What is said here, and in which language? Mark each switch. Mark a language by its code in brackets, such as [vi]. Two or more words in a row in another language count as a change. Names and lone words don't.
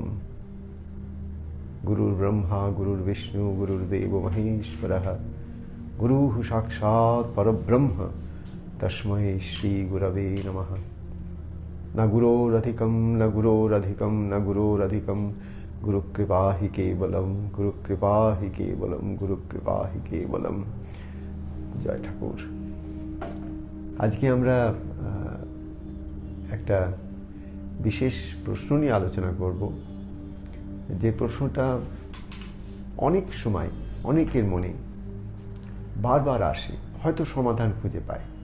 [sa] गुरुर्ब्रह्मा गुरुर्विष्णु गुरुर्देवो महेश्वरः गुरुः साक्षात् परब्रह्म तस्मै श्रीगुरवे नमः। न गुरोरधिकं न गुरोरधिकं न गुरोरधिकं गुरुकृपा हि केवलम गुरुकृपा हि केवलम गुरुकृपा हि केवलम। [bn] জয় ঠাকুর। আজকে আমরা একটা বিশেষ প্রশ্ন নিয়ে আলোচনা করব, যে প্রশ্নটা অনেক সময় অনেকের মনে বারবার আসে, হয়তো সমাধান খুঁজে পায়।